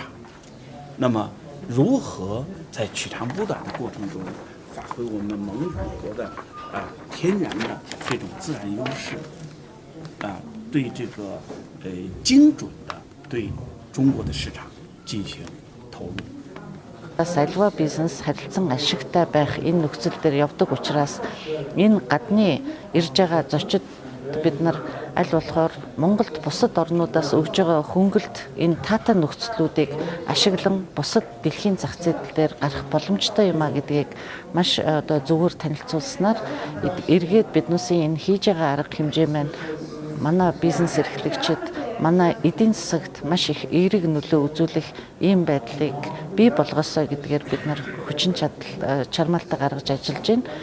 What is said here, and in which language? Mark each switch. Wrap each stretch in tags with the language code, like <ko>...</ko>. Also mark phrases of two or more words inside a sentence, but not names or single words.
<zh>那么，如何在取长补短的过程中，发挥我们蒙古国的天然的这种自然优势，对这个精准的对中国的市场进行投入。</zh> <mn>Альва бизнес харилцан ашигтай байх энэ нөхцөл дээр явдаг учраас энэ гадны ирж байгаа зочид бид нар аль болохоор Монголд бусад орнуудаас өгж байгаа хөнгөлт энэ таатай нөхцлүүдийг ашиглан бусад дэлхийн зах зээл дээр гарах боломжтой юм а гэдгийг маш одоо зөвөр танилцуулснаар эргээд биднээсийн энэ хийж байгаа арга хэмжээ маань манай бизнес эрхлэгчид манай эдийн засагт маш их эерэг нөлөө үзүүлэх ийм байдлыг бий болгосоо гэдгээр бид нар хүчин чадал чармаалтаа гаргаж ажиллаж байна.</mn>